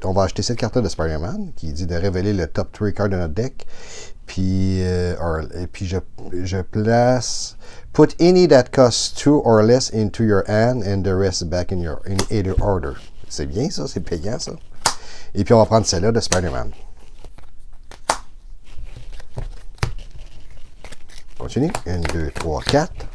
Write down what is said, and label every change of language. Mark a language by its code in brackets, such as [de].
[fr] On va acheter cette carte de Spider-Man qui dit de révéler le [en] top 3 cards [fr] de notre deck. Puis, et puis je place... [en] Put any that costs 2 or less into your hand and the rest back in either order. [fr] C'est bien ça, c'est payant ça. Et puis on va prendre celle-là de Spider-Man. Continue. 1, 2, 3, 4.